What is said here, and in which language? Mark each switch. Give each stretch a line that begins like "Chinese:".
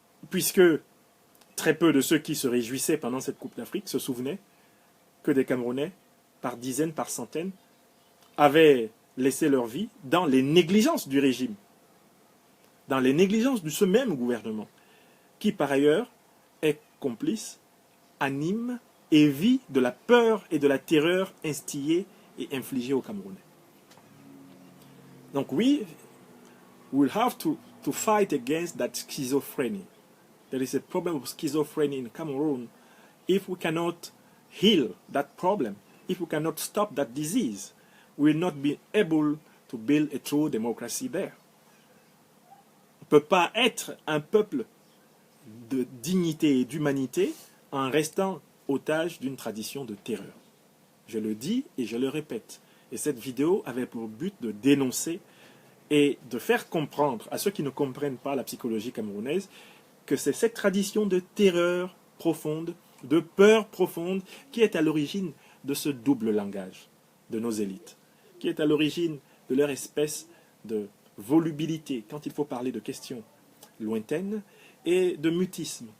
French: Puisque très peu de ceux qui se réjouissaient pendant cette Coupe d'Afrique se souvenaient que des Camerounais, par dizaines, par centaines, avaient laissé leur vie dans les négligences du régime, dans les négligences de ce même gouvernement, qui par ailleurs est complice, anime et vit de la peur et de la terreur instillée et infligée aux Camerounais. Donc oui,
English: we'll have to fight against that schizophrenia. There is a problem of schizophrenia in Cameroon. If we cannot heal that problem, if we cannot stop that disease, we will not be able to build a true democracy there.
French: On ne peut pas être un peuple de dignité et d'humanité en restant otage d'une tradition de terreur. Je le dis et je le répète. Et cette vidéo avait pour but de dénoncer et de faire comprendre à ceux qui ne comprennent pas la psychologie camerounaise que c'est cette tradition de terreur profonde, de peur profonde, qui est à l'origine de ce double langage de nos élites, qui est à l'origine de leur espèce de volubilité quand il faut parler de questions lointaines et de mutisme